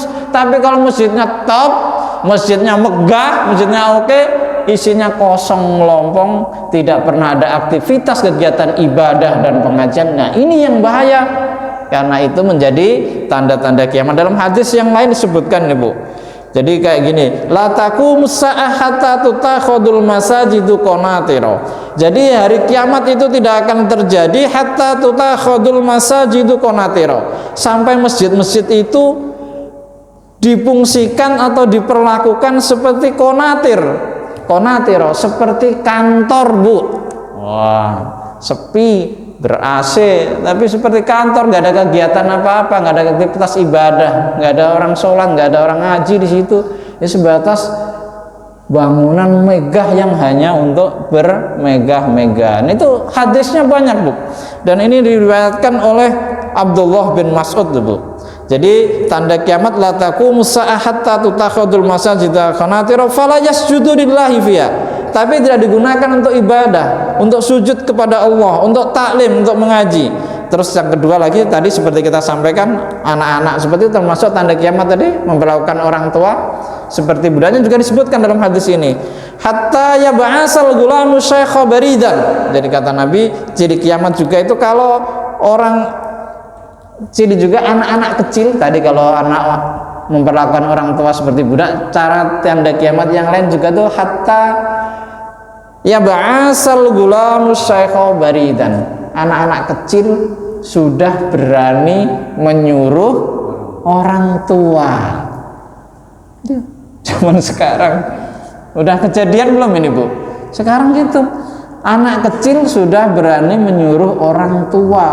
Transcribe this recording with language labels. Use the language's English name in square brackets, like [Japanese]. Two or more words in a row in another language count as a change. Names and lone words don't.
[Indonesian] Tapi kalau masjidnya top, masjidnya megah, masjidnya oke, isinya kosong melompong, tidak pernah ada aktivitas kegiatan ibadah dan pengajian. Nah, ini yang bahaya, karena itu menjadi tanda-tanda kiamat. Dalam hadis yang lain disebutkan nih, Bu. Jadi kayak gini, [Arabic] لا تقوم الساعة حتى تتخذ المساجد قناطر. [Indonesian] Jadi hari kiamat itu tidak akan terjadi [Arabic] حتى تتخذ المساجد قناطر, [Indonesian] sampai masjid-masjid itu difungsikan atau diperlakukan seperti konatir. Konatiro seperti kantor, Bu. Wah, sepi, ber-AC, tapi seperti kantor, nggak ada kegiatan apa-apa, nggak ada aktivitas ibadah, nggak ada orang sholat, nggak ada orang ngaji di situ. Ini sebatas bangunan megah yang hanya untuk bermegah-megahan. Itu hadisnya banyak, Bu. Dan ini diriwayatkan oleh Abdullah bin Mas'ud, Bu. Jadi tanda kiamat [Arabic] لا تقوم الساعة حتى تتخذ المساجد قناطر فلا يسجد لله فيها. [Indonesian] Tapi tidak digunakan untuk ibadah, untuk sujud kepada Allah, untuk taklim, untuk mengaji. Terus yang kedua lagi tadi seperti kita sampaikan, anak-anak seperti itu termasuk tanda kiamat tadi, memperlakukan orang tua seperti budaknya, juga disebutkan dalam hadis ini. [Arabic] حتى يبعث الغلام الشيخ بريدا. [Indonesian] Jadi kata Nabi, ciri kiamat juga itu kalau orang, ciri juga anak-anak kecil tadi, kalau anak memperlakukan orang tua seperti budak. Cara tanda kiamat yang lain juga tuh [Arabic] حتى يبعث الغلام الشيخ بريدا. [Indonesian] Anak-anak kecil sudah berani menyuruh orang tua. Zaman sekarang udah kejadian belum ini, Bu? Sekarang gitu, anak kecil sudah berani menyuruh orang tua.